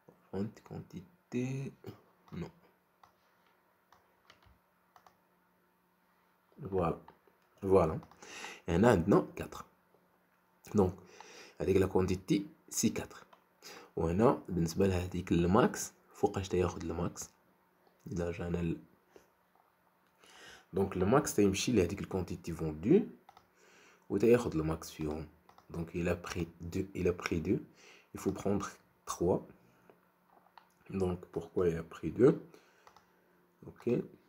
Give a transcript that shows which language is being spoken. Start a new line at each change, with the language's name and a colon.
French: Fonte, quantité, non. Voilà, voilà. Et on a maintenant 4. Donc, avec la quantité, c'est 4.
Arabic: وهنا بالنسبة لهاديك الماكس فوقاش تاخد الماكس. إلا جانا دونك الماكس تيمشي لهاديك الكونتيتي فوندو و تاخد الماكس فيهم.
French: Donc il a pris 2, il faut prendre 3. Donc pourquoi il a pris 2? Ok.